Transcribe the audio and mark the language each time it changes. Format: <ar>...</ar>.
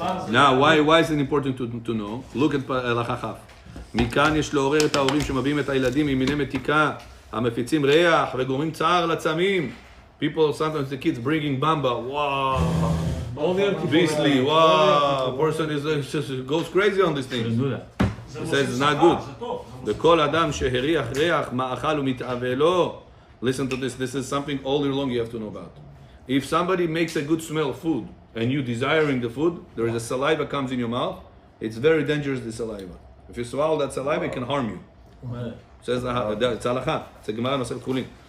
<en>Now, why is it important to know? Look at הלכה כ'.</en> <he>מכאן יש לעורר את ההורים שמביאים את הילדים עם מיני מתיקה, המפיצים ריח וגורמים צער לצמים.</he> <en>People, sometimes the kids bringing bamba, wow, beastly, wow, person goes crazy on this thing. It says it's not good.</en> <he>וכל אדם שהריח ריח מאכל ומתאווה לו.</he> <en>Listen to this is something all year long you have to know about. If somebody makes a good smell of food and you desiring the food, there is a saliva comes in your mouth, it's very dangerous, the saliva. If you swallow that saliva, it can harm you. Says it's halakha. It's a Gemara Masechet Chulin.</en>